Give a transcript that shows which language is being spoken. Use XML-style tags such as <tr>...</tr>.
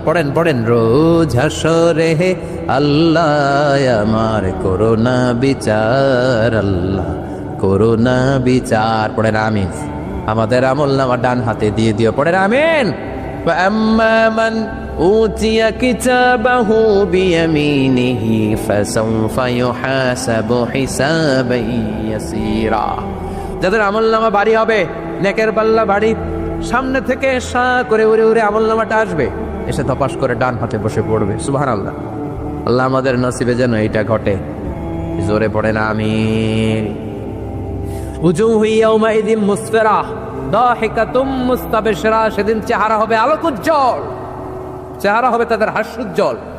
<bn>পড়েন পড়েন রোজ হাসরে হে আল্লাহ আমার করোনা বিচার, আল্লাহ করোনা বিচার। পড়েন আমিন। আমাদের আমলনামা ডান হাতে দিয়ে দিও। পড়েন আমিন।</bn> <ar>فأما من أوتي كتابه بيمينه فسوف يحاسب حسابا يسيرا।</ar> <bn>যাদের আমলনামা ভারী হবে, নেকের পাল্লা ভারী, সামনে থেকে সা করে উড়ে উড়ে আমলনামাটা আসবে, এসে ধপাস করে ডান হাতে বসে পড়বে। সুবহানাল্লাহ। আল্লাহ আমাদের নসিবে যেন এটা ঘটে। জোরে পড়েন আমিন।</bn> <ar>উজুহু ইয়াউমাইযিন মুসফিরা দাহিকাতুম মুস্তাবশিরা,</ar> <bn>সেদিন চেহারা হবে আলোকোজ্জ্বল, চেহারা হবে তাদের হাস্যোজ্জ্বল।</bn>